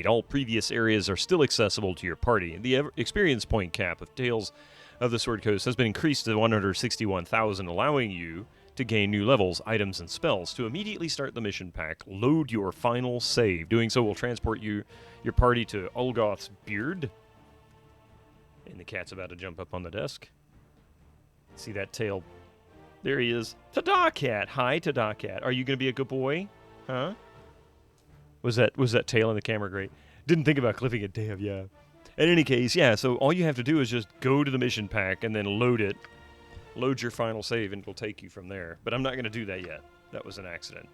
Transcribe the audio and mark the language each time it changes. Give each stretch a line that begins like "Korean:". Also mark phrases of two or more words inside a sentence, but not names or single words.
English: All previous areas are still accessible to your party. The experience point cap of Tales of the Sword Coast has been increased to 161,000, allowing you to gain new levels, items, and spells. To immediately start the mission pack, load your final save. Doing so will transport your party to Olgoth's Beard. And the cat's about to jump up on the desk. See that tail? There he is. Ta-da, cat. Hi, ta-da, cat. Are you going to be a good boy? Huh? Was that tail in the camera great? Didn't think about clipping it. Damn, yeah. In any case, yeah, so all you have to do is just go to the mission pack and then load it. Load your final save and it'll take you from there. But I'm not going to do that yet. That was an accident.